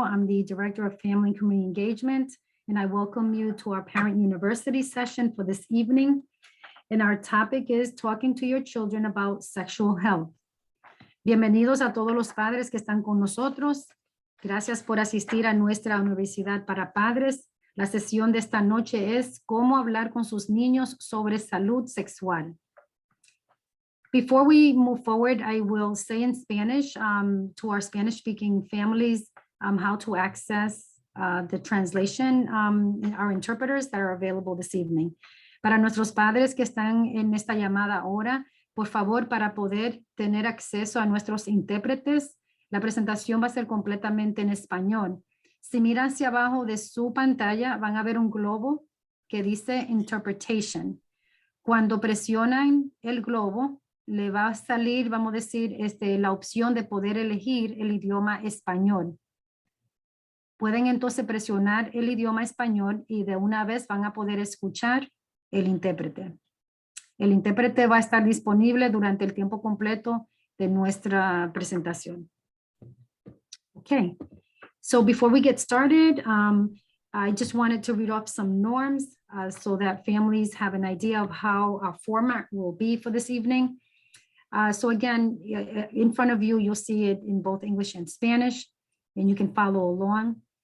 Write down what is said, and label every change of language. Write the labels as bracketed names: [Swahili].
[English] I'm the Director of Family and Community Engagement, and I welcome you to our Parent University session for this evening. And our topic is talking to your children about sexual health. [Spanish] Bienvenidos a todos los padres que están con nosotros. Gracias por asistir a nuestra Universidad para Padres. La sesión de esta noche es cómo hablar con sus niños sobre salud sexual. [English] Before we move forward, I will say in Spanish to our Spanish-speaking families how to access the translation, our interpreters that are available this evening. [Spanish] Para nuestros padres que están en esta llamada ahora, por favor, para poder tener acceso a nuestros intérpretes, la presentación va a ser completamente en español. Si miran hacia abajo de su pantalla, van a ver un globo que dice Interpretation. Cuando presionan el globo, le va a salir, vamos a decir, la opción de poder elegir el idioma español. Pueden entonces presionar el idioma español y de una vez van a poder escuchar el intérprete. El intérprete va a estar disponible durante el tiempo completo de nuestra presentación. [English] Okay, so before we get started, I just wanted to read off some norms so that families have an idea of how our format will be for this evening. So again, in front of you, you'll see it in both English and Spanish, and you can follow along.